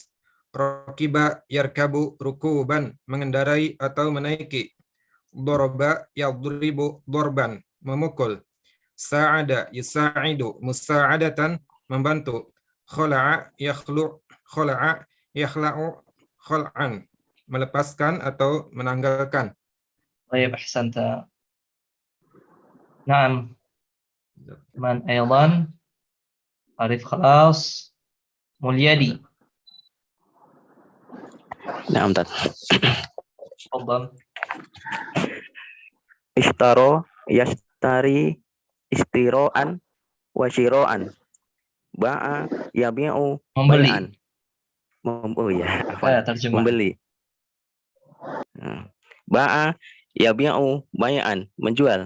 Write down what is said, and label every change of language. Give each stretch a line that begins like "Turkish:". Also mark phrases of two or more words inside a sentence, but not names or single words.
Arabic: ركب يركب ركوبا,
Indonesian: mengendarai atau menaiki.
Arabic: ضرب يضرب ضربا, memukul. ساعد يساعد مساعدة, membantu. خلع يخلع خلعا,
Indonesian: melepaskan atau menanggalkan.
Arabic: طيب أحسنت. نعم. من أيضا عرف خلاص. مليدي. نعم تفضل. تفضل. اشترى يشتري اشتراء وشراء. باع يبيع
Indonesian: membeli.
Arabic: bay'an. Membeli. باع يبيع بيعا, menjual.